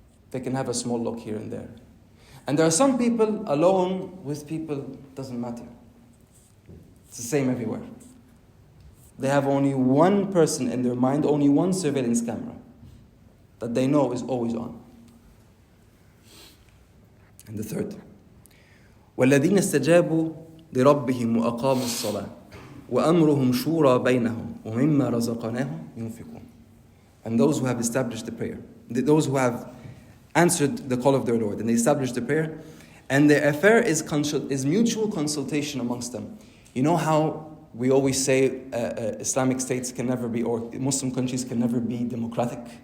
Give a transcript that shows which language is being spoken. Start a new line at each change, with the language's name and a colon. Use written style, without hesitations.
English: They can have a small look here and there. And there are some people alone with people, doesn't matter. It's the same everywhere. They have only one person in their mind, only one surveillance camera that they know is always on. And the third,
Arabic: وَالَّذِينَ اسْتَجَابُوا لِرَبِّهِمْ وَأَقَامُوا الصَّلَاةَ وَأَمْرُهُمْ شُورَى بَيْنَهُمْ وَمِمَّا رَزَقْنَاهُمْ يُنْفِقُونَ.
English: And those who have established the prayer, those who have answered the call of their Lord, and they established the prayer, and their affair is mutual consultation amongst them. You know how we always say Islamic states can never be, or Muslim countries can never be democratic?